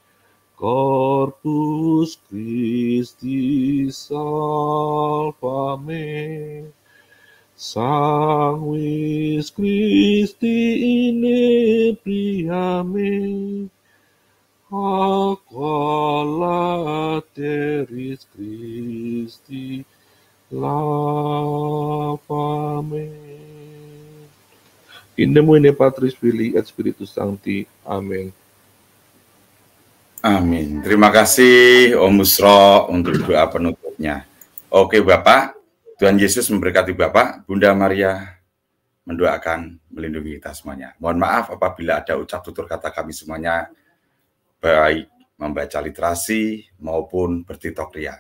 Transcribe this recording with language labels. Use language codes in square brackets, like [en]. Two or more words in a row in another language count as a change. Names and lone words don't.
[la] Corpus Christi salva me, Sanguis Christi inebria me, aqua lateris Christi lava me. In nomine Patris Filii et Spiritus Sancti. Amin. Amin. [id] Terima kasih Om Musro untuk doa penutupnya. Oke Bapak, Tuhan Yesus memberkati Bapak. Bunda Maria mendoakan melindungi kita semuanya. Mohon maaf apabila ada ucap tutur kata kami semuanya, baik membaca literasi maupun bertitok ria.